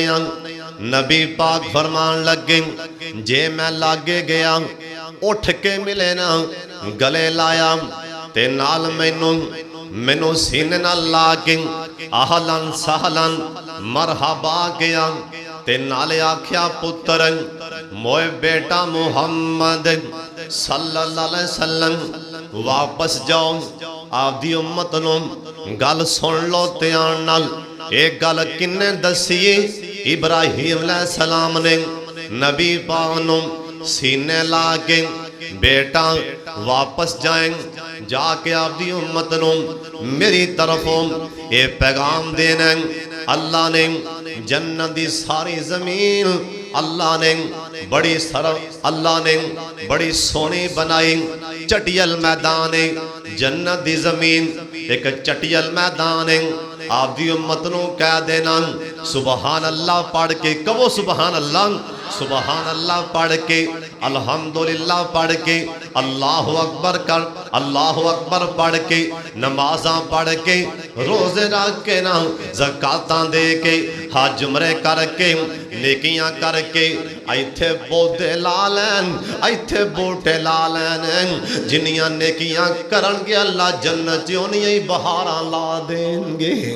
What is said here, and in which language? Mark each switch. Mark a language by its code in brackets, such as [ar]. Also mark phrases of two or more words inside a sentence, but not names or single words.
[pa] نبی پاک فرمان لگے، جے میں لاگے گیا اٹھ کے ملے نا، گلے لایا تے نال مینوں سینے نال لا کے [ar] أهلا سهلا مرحبا [pa] گیا تے نالے آکھیا پتر موئے بیٹا محمد [ar] صلى الله عليه وسلم [pa] واپس جاؤ، آپدی امت نوں گل سن لو دھیان نال. اک گل کنے دسی? ابراہیم علیہ السلام نے نبی پاک نوں سینے لا کے بیٹا واپس جائیں، جاکے آپدی امت نوں میری طرفوں یہ پیغام دینا. اللہ نے جنت دی ساری زمین اللہ نے بڑی سوہنی بنائی. چٹیل میدان ہے جنت دی زمین، اک چٹیل میدان ہے. آپدی امت نوں کہہ دینا [ar] سبحان الله [pa] پڑھ کے، کہو [ar] سبحان الله، سبحان الله [pa] پڑھ کے، الحمدللہ پڑھ کے, [ar] الله أكبر [pa] کر, [ar] الله أكبر [pa] پڑھ کے، نمازاں پڑھ کے، روزے رکھ کے نا، زکاتاں دے کے، حج عمرے کرکے، نیکیاں کرکے اتھے پودے لا لین، اتھے بوٹے لا لین. جنیاں نیکیاں کرن گے اللہ جنت چ انیاں ہی بہاراں لا دینگے.